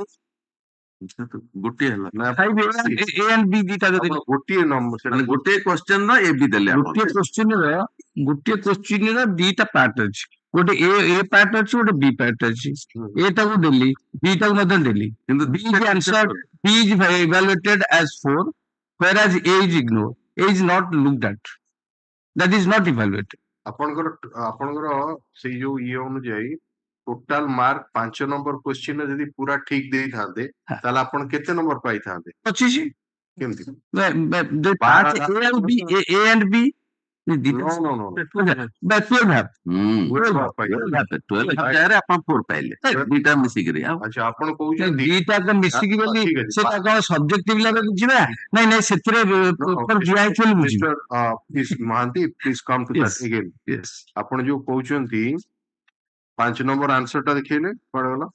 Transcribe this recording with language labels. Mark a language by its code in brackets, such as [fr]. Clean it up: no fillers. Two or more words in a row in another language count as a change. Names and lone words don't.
[or] ଗୋଟିଏ ହେଲା ନା [en] A and B [or] ଦିଟା ଦେଲି ଗୋଟିଏ ନମ୍ବର ମାନେ ଗୋଟିଏ କ୍ୱେଶ୍ଚନ ର ଏ ବି ଦେଲେ ଗୋଟିଏ କ୍ୱେଶ୍ଚିନ ର ଦିଟା ପାର୍ଟ ଅଛି ଗୋଟେ A ପାର୍ଟ ଅଛି ଗୋଟେ B ପାର୍ଟ ଅଛି A ଟାକୁ ଦେଲି B ଟାକୁ ମଧ୍ୟ ଦେଲି କିନ୍ତୁ [en] B is answered B is evaluated as 4 whereas A is ignored A is not looked at that is not evaluated [or] ଆପଣଙ୍କର ସେଇ ଯୋଉ ଇଏ ଅନୁଯାୟୀ [en] total mark [or] 5 ନମ୍ବର କ୍ୱେଶ୍ଚିନ ଯଦି ପୁରା ଠିକ ଦେଇଥାନ୍ତେ ତାହେଲେ ଆପଣ କେତେ ନମ୍ବର ପାଇଥାନ୍ତେ 25 କେମିତି [en] A and B no 12 half [or] ଆପଣ 4 ପାଇଲେ ଦିଟା ମିଶିକିରି ଆଉ ଆଚ୍ଛା ଆପଣ କହୁଛନ୍ତି ଦିଟାକ ମିଶିକି ବୋଲି ସେଟା କଣ [en] subjective level [or] ବୁଝିବା ନାଇଁ ସେଥିରେ ଦିଆହେଇଛି ବୁଝିବା ମହାନ୍ତି [en] please come to that again [or] ଆପଣ ଯୋଉ କହୁଛନ୍ତି 5 ନମ୍ବର ଆନ୍ସର ଟା ଦେଖେଇଲେ କୁଆଡେ ଗଲା